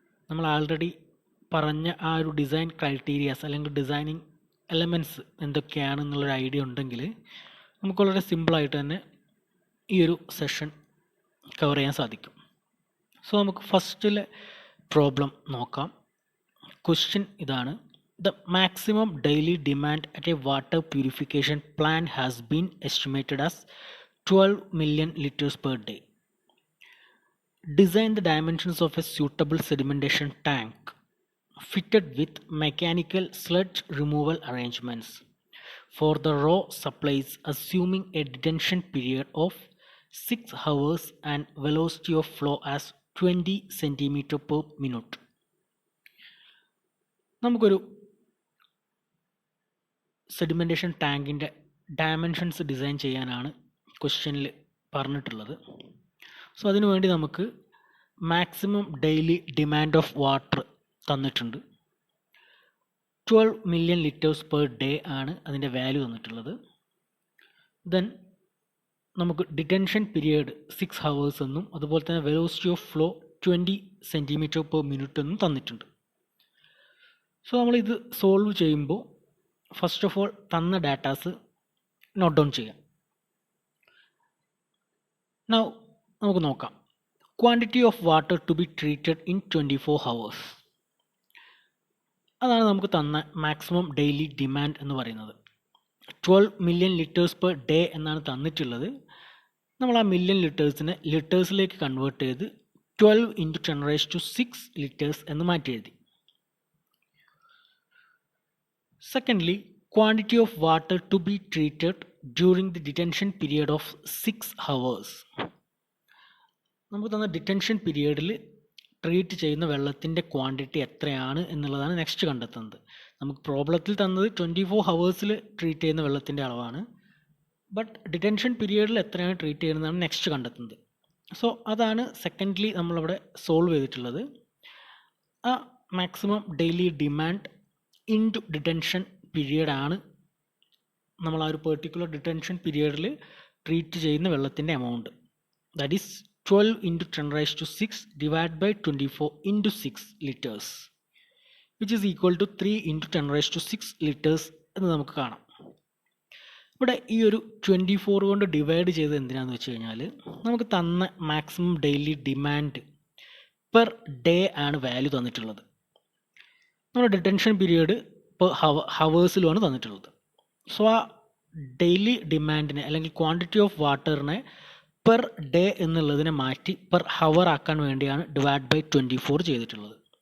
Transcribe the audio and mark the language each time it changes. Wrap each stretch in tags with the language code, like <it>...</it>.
<ml>നമ്മൾ ആൾറെഡി പറഞ്ഞ ആ ഒരു ഡിസൈൻ ക്രൈറ്റീരിയാസ് അല്ലെങ്കിൽ ഡിസൈനിങ് എലമെൻറ്റ്സ് എന്തൊക്കെയാണെന്നുള്ളൊരു ഐഡിയ ഉണ്ടെങ്കിൽ നമുക്ക് വളരെ സിമ്പിളായിട്ട് തന്നെ ഈ ഒരു സെഷൻ കവർ ചെയ്യാൻ സാധിക്കും. സോ നമുക്ക് ഫസ്റ്റിലെ പ്രോബ്ലം നോക്കാം. ക്വസ്റ്റ്യൻ ഇതാണ്:</ml> <en>The maximum daily demand at a water purification plant has been estimated as 12 million liters per day. Design the dimensions of a suitable sedimentation tank fitted with mechanical sludge removal arrangements for the raw supplies, assuming a detention period of 6 hours and velocity of flow as 20 centimeter per minute.</en> <ml>നമുക്കൊരു sedimentation ടാങ്കിൻ്റെ dimensions design ചെയ്യാനാണ് ക്വസ്റ്റ്യനിൽ പറഞ്ഞിട്ടുള്ളത്. So അതിനുവേണ്ടി നമുക്ക് maximum daily demand of water തന്നിട്ടുണ്ട്. 12 million liters per day ആണ് അതിൻ്റെ വാല്യൂ തന്നിട്ടുള്ളത്. ദെൻ നമുക്ക് ഡിറ്റൻഷൻ പീരിയഡ് 6 hours എന്നും അതുപോലെ തന്നെ velocity of flow 20 centimeter per minute എന്നും തന്നിട്ടുണ്ട്. സോ നമ്മളിത് സോൾവ് ചെയ്യുമ്പോൾ ഫസ്റ്റ് ഓഫ് ഓൾ തന്ന ഡാറ്റാസ് നോട്ട് ഡൗൺ ചെയ്യാം.</ml> <en>now</en> <ml>നമുക്ക് നോക്കാം.</ml> <en>Quantity of water to be treated in 24 hours.</en> <ml>അതാണ് നമുക്ക് തന്ന മാക്സിമം ഡെയിലി ഡിമാൻഡ് എന്ന് പറയുന്നത്. 12 million liters per day എന്നാണ് തന്നിട്ടുള്ളത്. നമ്മൾ ആ മില്യൺ ലിറ്റേഴ്സിനെ ലിറ്റേഴ്സിലേക്ക് കൺവേർട്ട് ചെയ്ത് 12 × 10⁶ liters എന്ന് മാറ്റി എഴുതി.</ml> <en>Secondly, quantity of water to be treated during the detention period of 6 hours.</en> <ml>നമുക്ക് തന്ന ഡിറ്റൻഷൻ പീരിയഡിൽ ട്രീറ്റ് ചെയ്യുന്ന വെള്ളത്തിൻ്റെ ക്വാണ്ടിറ്റി എത്രയാണ് എന്നുള്ളതാണ് നെക്സ്റ്റ് കണ്ടെത്തുന്നത്. നമുക്ക് പ്രോബ്ലത്തിൽ തന്നത് 24 hours ട്രീറ്റ് ചെയ്യുന്ന വെള്ളത്തിൻ്റെ അളവാണ്. ബട്ട് ഡിറ്റൻഷൻ പീരിയഡിൽ എത്രയാണ് ട്രീറ്റ് ചെയ്യുന്നതാണ് നെക്സ്റ്റ് കണ്ടെത്തുന്നത്. സോ അതാണ് സെക്കൻഡ്ലി നമ്മളവിടെ സോൾവ് ചെയ്തിട്ടുള്ളത്. ആ maximum daily demand into detention പീരിയഡാണ് നമ്മൾ ആ ഒരു പെർട്ടിക്കുലർ ഡിറ്റൻഷൻ പീരിയഡിൽ ട്രീറ്റ് ചെയ്യുന്ന വെള്ളത്തിൻ്റെ amount.</ml> <en>that is 12 × 10⁶ divided by 24 × 6 liters, which is equal to 3 × 10⁶ liters</en> <ml>എന്ന് നമുക്ക് കാണാം. ഇവിടെ ഈ ഒരു 24 കൊണ്ട് ഡിവൈഡ് ചെയ്ത് എന്തിനാണെന്ന് വെച്ച് കഴിഞ്ഞാൽ നമുക്ക് തന്ന maximum daily demand per day ആണ് വാല്യൂ തന്നിട്ടുള്ളത്. നമ്മുടെ ഡിറ്റൻഷൻ പീരിയഡ് പെർ ഹവേഴ്സിലുമാണ് തന്നിട്ടുള്ളത്. സോ ആ ഡെയിലി ഡിമാൻഡിനെ അല്ലെങ്കിൽ ക്വാണ്ടിറ്റി ഓഫ് വാട്ടറിനെ പെർ ഡേ എന്നുള്ളതിനെ മാറ്റി പെർ ഹവർ ആക്കാൻ വേണ്ടിയാണ് ഡിവൈഡ് ബൈ 24 ചെയ്തിട്ടുള്ളത്.</ml>